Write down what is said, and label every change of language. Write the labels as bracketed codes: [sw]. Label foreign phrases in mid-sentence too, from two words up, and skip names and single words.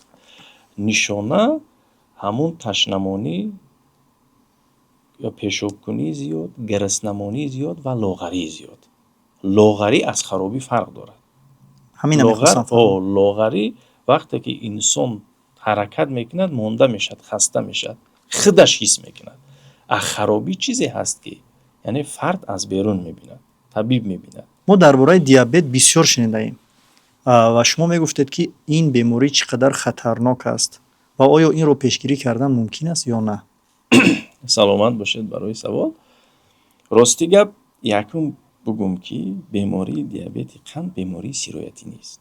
[tg] нишона ҳамун ташнамонӣ ё пешобкунии зиёд, гуруснамонии зиёд ва лоғарии зиёд. лоғарӣ аз харобӣ фарқ дорад. ҳамина мехостам фаҳмам. лоғарӣ вақте ки инсон ҳаракат мекунад монда мешуд, хаста мешуд, худаш ҳис мекунад. харобӣ чизе ҳаст ки яъне фард аз берун мебинад, табиб мебинад. мо дар бораи диабет бисёр шунидаем ва шумо мегуфтед ки ин беморӣ чӣ қадар хатарнок аст ва оё инро пешгирӣ кардан мумкин аст ё на? саломат бошед барои савол. рости гап якум бугум ки бемории диабети қанд бемории сироятӣ нест.